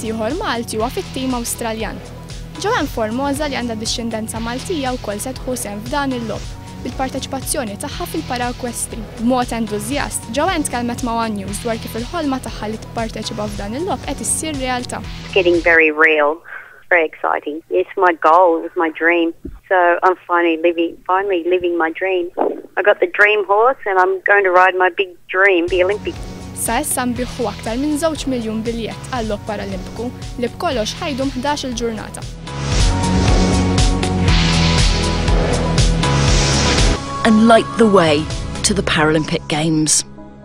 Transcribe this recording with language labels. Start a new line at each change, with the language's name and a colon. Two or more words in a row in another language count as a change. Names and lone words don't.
Maltese: ieħor Malti huwa fit-tim Awstraljan. Ġewwa Formosa li għandha dixxindenza Maltija wkoll se tħu sehem f'dan il-logħob bil-parteċipazzjoni tagħha fil-para-ekwestri. B'mod entużjast, ġewwa tkellmet ma' One News dwar kif il-ħolma tagħha li tipparteċipa f'dan il-logħob qed issir realtà.
English: It's getting very real. Very exciting. It's my goal, it was my dream. So I'm finally living my dream. I got the dream horse and I'm going to ride my big dream, the Olympic.
Maltese: Sa issa nbiħħu aktar minn 2 miljun biljett għall-logħob paralimpiku li b'kollox ħajdum 11 il-ġurnata.
English: And light the way to the Paralympic Games.